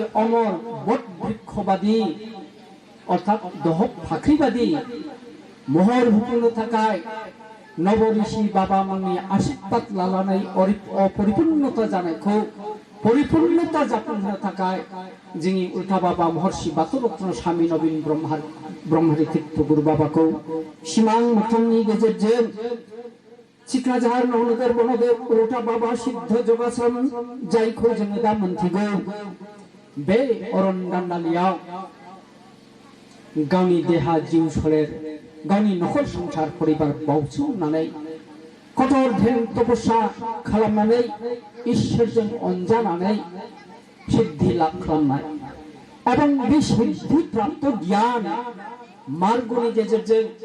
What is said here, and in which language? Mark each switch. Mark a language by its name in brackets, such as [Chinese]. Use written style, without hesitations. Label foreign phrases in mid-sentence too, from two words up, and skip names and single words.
[Bodo] अमर बट बृक्षबादि अर्थात दहब फाख्रिबादि महर होफुंनो थाखाय नव ऋषि बाबामोननि आशीर्वाद लानानै अपरिपूर्णता जानायखौ परिपूर्णता जाफुंहोनो थाखाय जोंनि उल्टा बाबा महर्षि बाथौ रत्न स्वामी नवीन ब्रह्मारि तीर्थ गुरु बाबाखौ सिमां मोगथांनि गेजेरजों सिकनाझार नवनगर बनदेव उल्टा बाबा सिद्ध जगासन जायखौ जोङो दा मोनथिगौ, बे अरन दान्दालियाव गावनि देहा जिउ सोलेर, गावनि नखर संसार परिबार बाउसोमनानै कठोर ध्यान तपस्या खालामनानै इसोरजों अनजानानै सिद्धि लाभ खालामनाय एवं बे सिद्धि प्राप्त गियान मार्गनि गेजेरजों